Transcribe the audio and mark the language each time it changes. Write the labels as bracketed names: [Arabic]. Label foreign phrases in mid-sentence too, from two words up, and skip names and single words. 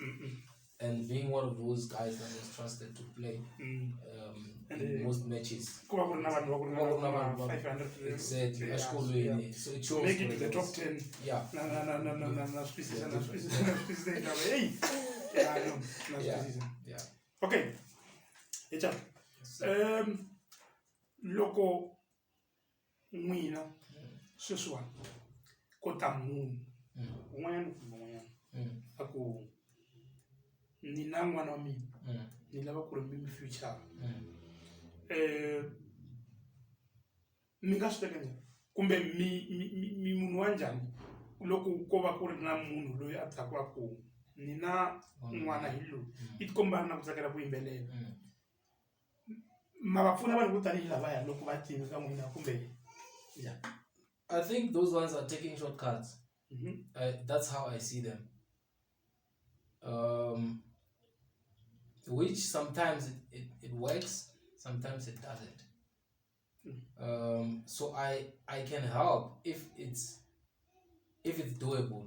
[English] And being one of those guys that was trusted to play in most matches. Exactly. So it shows. Make it to the top 10. Yeah. Yeah. Okay. [Tsonga] Loko n'wina sweswiwani ko ta munhu un'wanyana kumbe un'wanyana a ku ni na n'wana wa mina ni lava ku ri mi future mi nga swi teka njhani kumbe mi munhu wa njhani loko ko va ku ri na munhu loyi a tsaka ku ni na n'wana hi loyi i tikomba na ku tsakela ku yimbelela ma va pfuna vanhu vo tanihi lavaya loko va tiva ka n'wina kumbe njhani? [English] I think those ones are taking shortcuts. That's how I see them. Which sometimes it works, sometimes it doesn't. So I can help if it's doable.